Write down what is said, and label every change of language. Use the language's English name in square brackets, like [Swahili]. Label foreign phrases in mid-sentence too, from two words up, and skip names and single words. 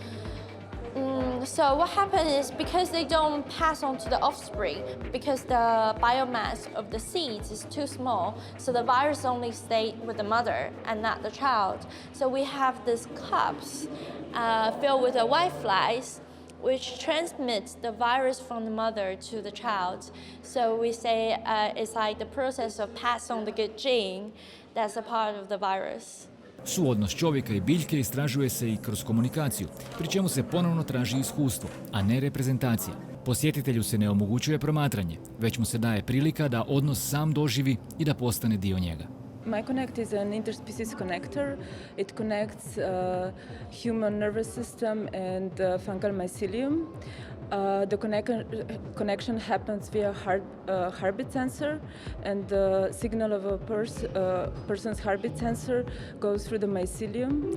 [English] So what happens is, because they don't pass on to the offspring, because the biomass of the seeds is too small, so the virus only stays with the mother and not the child. So we have these cups filled with the white flies, which transmits the virus from the mother to the child. So we say it's like the process of pass on the good gene, that's a part of the virus. [Croatian] Suodnos čovjeka i biljke istražuje se i kroz komunikaciju, pri čemu se ponovno traži iskustvo, a ne reprezentacija. Posjetitelju se ne omogućuje promatranje, već mu se daje prilika da odnos sam doživi i da postane dio njega. [English] MyConnect is an interspecies connector. It connects human nervous system and fungal mycelium. The connection happens via heartbeat sensor, and the signal of a person's heartbeat sensor goes through the mycelium.